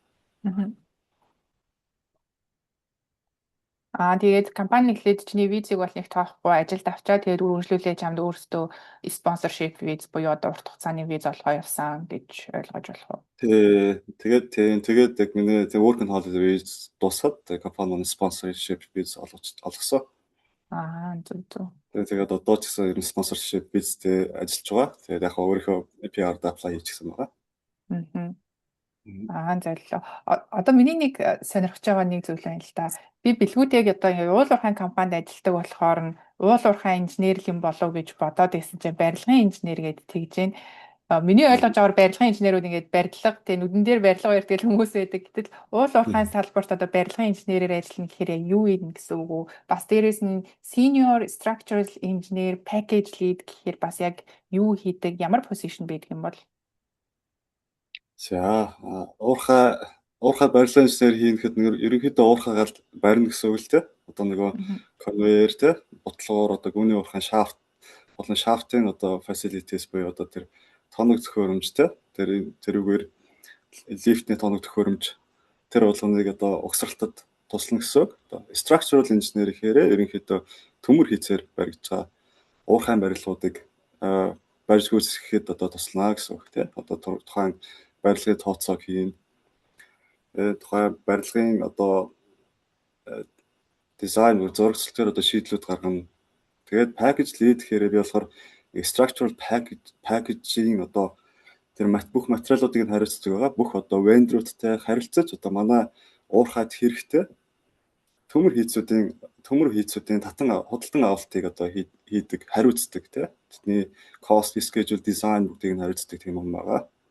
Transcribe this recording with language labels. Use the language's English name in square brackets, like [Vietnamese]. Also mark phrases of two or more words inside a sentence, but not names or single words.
[Mongolian] Тэгээд компани эхлээд чиний визийг бол нэг тоохгүй ажилд авчаад тэгээд үргэлжлүүлээ чамд өөрсдөө sponsorship виз буюу одоо урт хугацааны виз олгоо явсан гэж ойлгож болох уу? Тэгээд яг миний [English] working holiday [Mongolian] виз дуусаад компани sponsorship виз олгосон. Зөв. Тэгээд одоо ч гэсэн ер нь sponsorship визтэй ажиллаж байгаа. Тэгээд яг өөрийнхөө PR-д apply хийчихсэн байгаа. Зайлаа. Одоо миний нэг сонирхож байгаа нэг зүйл байна л да. Би бэлгүүдийг одоо уул уурхайн компанид ажилладаг болохоор нь уул уурхайн инженер юм болов гэж бодоод байсан чинь барилгын инженер гэдээ тэгж байна. Миний ойлгож байгаагаар барилгын инженерүүд ингээд барилга нүдэн дээр барилга барьдаг хүмүүс байдаг. Гэтэл уул уурхайн салбарт одоо барилгын инженерээр ажиллана гэхээр юу юм гэсэн үг үү? Бас дээрээс нь [English] senior structural engineer, package lead [Mongolian] гэхээр бас яг юу хийдэг, ямар position байдаг юм бол? За уурхай барилгын инженер хийхэд ерөнхийдөө уурхайгаар барина гэсэн үг л те. Одоо нөгөө конвейер те, ботлогоор одоо гүний уурхайн шафт болон шафтын одоо facilities буюу одоо тэр тоног зөхөөрөмж те. Тэрүүгээр лифтний тоног зөхөөрөмж тэр болгоныг одоо угсралтад туслана гэсэн үг. Одоо [English] structural engineer [Mongolian] гэхээр ерөнхийдөө төмөр хийцээр баригдж байгаа уурхайн барилгуудыг барьж гүйцэтгэхэд одоо туслана гэсэн үг те. Одоо тухайн барилгын тооцоог хийн. Тухайн барилгын одоо дизайн зурагчлалаар одоо шийдлүүд гаргана. Тэгээд [English] package lead [Mongolian] гэхээр би болохоор [English] structural packaging [Mongolian] одоо тэр бүх материалуудыг нь хариуцдаг байгаа. Бүх одоо vendor-уудтай харилцаж одоо манай уурхайд хэрэгтэй төмөр хийцүүдийн татан худалдан авалтыг одоо хийдэг, хариуцдаг тийм. Тэдний [English] cost, schedule, design [Mongolian] бүгдийг нь хариуцдаг тийм юм байгаа.